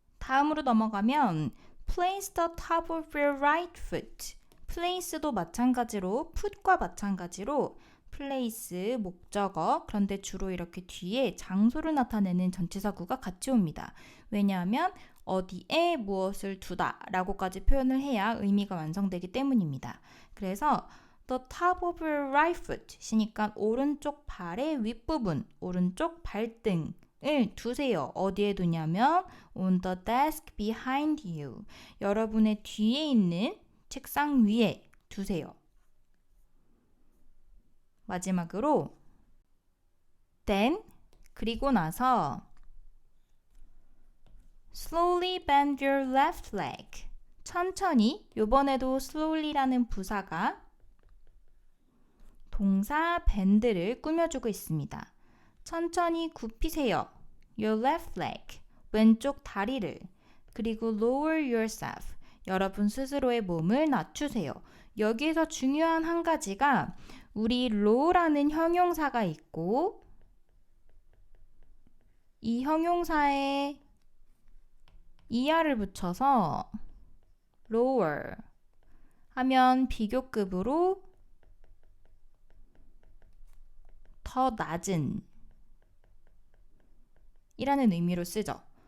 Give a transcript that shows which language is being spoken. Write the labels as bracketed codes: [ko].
[ko] 다음으로 넘어가면 [en] place the top of your right foot. [ko] place도 마찬가지로 put과 마찬가지로 place, 목적어, 그런데 주로 이렇게 뒤에 장소를 나타내는 전치사구가 같이 옵니다. 왜냐하면 어디에 무엇을 두다 라고까지 표현을 해야 의미가 완성되기 때문입니다. 그래서 [en] the top of your right foot [ko] 이니까 오른쪽 발의 윗부분, 오른쪽 발등을 두세요. 어디에 두냐면 [en] on the desk behind you. [ko] 여러분의 뒤에 있는 책상 위에 두세요. 마지막으로 [en] then [ko] 그리고 나서 [en] slowly bend your left leg. [ko] 천천히 요번에도 slowly라는 부사가 동사 bend를 꾸며주고 있습니다. 천천히 굽히세요. [en] your left leg. [ko] 왼쪽 다리를. 그리고 [en] lower yourself. [ko] 여러분 스스로의 몸을 낮추세요. 여기에서 중요한 한 가지가 우리 low라는 형용사가 있고 이 형용사에 er를 붙여서 lower 하면 비교급으로 더 낮은 이라는 의미로 쓰죠.